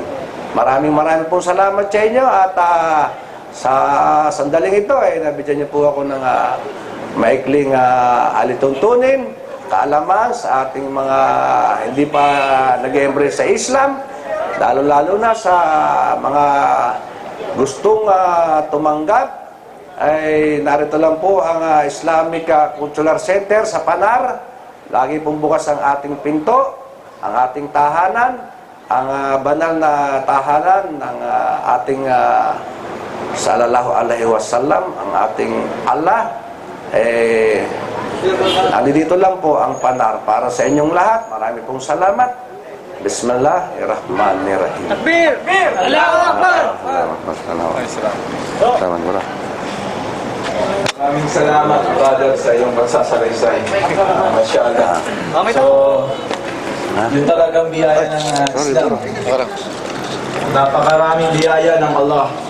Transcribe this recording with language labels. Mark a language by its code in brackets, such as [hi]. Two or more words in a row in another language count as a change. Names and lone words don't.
[tl] Maraming pong salamat sa inyo at sa sandaling ito ay nabigyan niyo po ako ng maikling alituntunin, kaalaman sa ating mga hindi pa nag-embrace sa Islam, lalo-lalo na sa mga gustong tumanggap. Ay narito lang po ang Islamic Cultural Center sa Panar. Lagi pong bukas ang ating pinto, ang ating tahanan, ang banal na tahanan ng ating [ar] صلى الله عليه وسلم, [tl] ang ating Allah. Nandito lang po ang Panar para sa inyong lahat. Marami pong salamat. Bismillahirrahmanirrahim. [ar] تكبير! الله أكبر! [tl] Maraming salamat, brother, sa iyong pagsasalaysay. Masyaallah. So, yun talagang biyaya ng Islam. Napakaraming biyaya ng Allah.